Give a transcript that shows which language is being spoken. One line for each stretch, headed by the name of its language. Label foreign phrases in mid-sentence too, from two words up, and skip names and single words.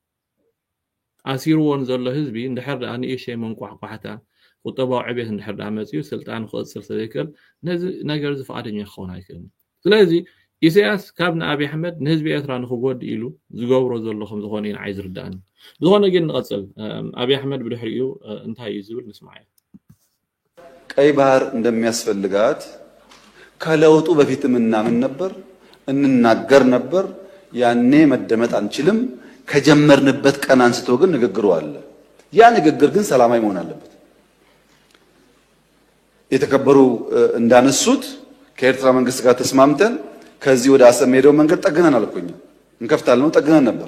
Tigrinya: ኣሲርዎን ዘሎ ህዝቢ እንድሕር ዳ ንእሽተይ መንቋሕቋሕታ ቁጠባዊ ዕብየት እንድሕር ዳ መፅዩ ስልጣን ክቕፅል ስለዘይክእል ነዚ ነገር ዝፈቓደኛ ክኸውን ኣይክእልን ስለዚ ኢሳያስ ካብ ንኣብይ ኣሕመድ ንህዝቢ ኤርትራ ንክጎዲ ኢሉ ዝገብሮ ዘሎ ከም ዝኾነ እዩ ንዓይ ዝርዳእኒ ዝኾነ ግን ንቐፅል ኣብይ ኣሕመድ ብድሕሪኡ እንታይ እዩ ዝብል ንስማዕ እያ
Amharic: ቀይ ባህር እንደሚያስፈልጋት ከለውጡ በፊትም እናምን ነበር እንናገር ነበር ያኔ መደመጥ አንችልም ከጀመርንበት ቀን አንስቶ ግን ንግግሩ አለ ያ ንግግር ግን ሰላማዊ መሆን አለበት የተከበሩ እንዳነሱት ከኤርትራ መንግስት ጋር ተስማምተን ከዚህ ወደ አሰብ ሄደው መንገድ ጠግነን አልኩኝ እንከፍታለን ጠግነን ነበር